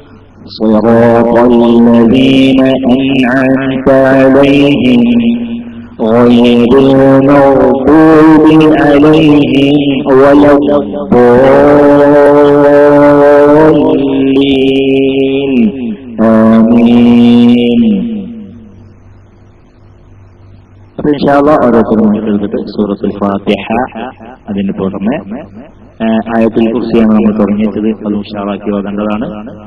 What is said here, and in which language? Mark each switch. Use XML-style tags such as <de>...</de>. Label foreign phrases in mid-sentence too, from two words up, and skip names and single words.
<ar>صراط الذين أنعمت عليهم غير المغضوب عليهم ولا الضالين آمين.</ar> <ml>അപ്പോൾ</ml> <ar>إن شاء الله</ar> <ml>ഓരോരുത്തരും കേൾക്കട്ടെ. സൂറത്തുൽ ഫാത്തിഹ, അതിന് പുറമെ ആയത്തുൽ കുർസിയാണ് നമ്മൾ തുടങ്ങിയത്. അത് ഉഷാറാക്കി ഓതേണ്ടതാണ്.</ml>